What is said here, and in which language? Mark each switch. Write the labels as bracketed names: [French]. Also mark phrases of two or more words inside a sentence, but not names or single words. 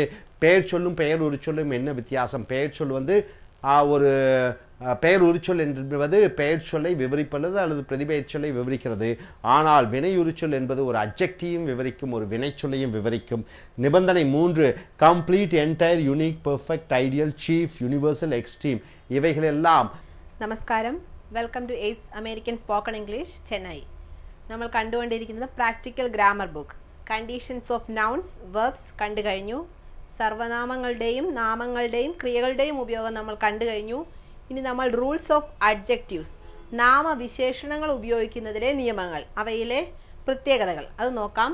[Tamil] பெயர் சொல்லும் பெயர் ஒரு சொல்லும் என்ன வித்தியாசம்? பெயர் சொல் வந்து ஒரு பெயர் உரிச்சொல் என்பது பெயர் சொல்லை விவரிப்பது அல்லது பிரதிபெயர் சொல்லை விவரிக்கிறது. ஆனால் வினை உரிச்சொல் என்பது ஒரு அட்ஜெக்டிவையும் விவரிக்கும், ஒரு வினைச்சொல்லையும் விவரிக்கும். நிபந்தனை 3 [English] complete, entire, unique, perfect, ideal, chief, universal, extreme [Tamil] இவைகளெல்லாம். நமஸ்காரம். [English] welcome to Ace American Spoken English Chennai. [Malayalam] നമ്മൾ കണ്ടുകൊണ്ടിരിക്കുന്നത് പ്രാക്ടിക്കൽ ഗ്രാമർ ബുക്ക്. [English] conditions of nouns, verbs [Malayalam] കണ്ടു കഴിഞ്ഞു. സർവനാമങ്ങളുടെയും നാമങ്ങളുടെയും ക്രിയകളുടെയും ഉപയോഗം നമ്മൾ കണ്ടു കഴിഞ്ഞു. ഇനി നമ്മൾ [English] rules of adjectives, [Malayalam] നാമവിശേഷണങ്ങൾ ഉപയോഗിക്കുന്നതിലെ നിയമങ്ങൾ, അവയിലെ പ്രത്യേകതകൾ അത് നോക്കാം.